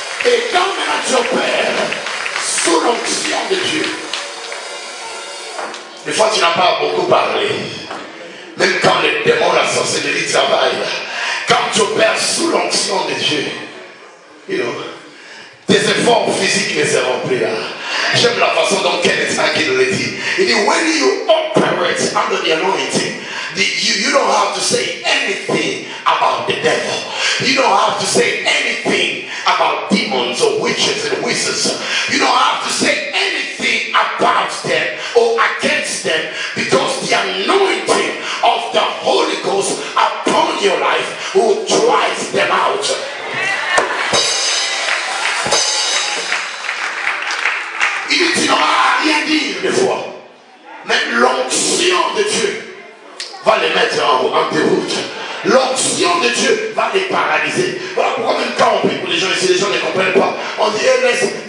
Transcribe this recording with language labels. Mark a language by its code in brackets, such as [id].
[fr] Et quand maintenant tu opères sous l'onction de Dieu, des fois tu n'as pas beaucoup parlé, même quand les démons, la sorcellerie travaillent, quand tu opères sous l'onction de Dieu, tes efforts physiques ne seront plus là. J'aime la façon dont Kenneth Hagin le dit. Il dit: [en] when you operate under the anointing, you don't have to say anything about the devil. You don't have to say anything about demons or witches and wizards. You don't have to say anything about them or against them, because the anointing of the Holy Ghost upon your life will drive them out. [fr] Il dit: tu n'auras rien dire des fois, mais l'onction de Dieu va les mettre en déroute. L'onction de Dieu va les paralyser. Voilà pourquoi même quand on prie pour les gens ici, les gens ne comprennent pas. On dit: laisse.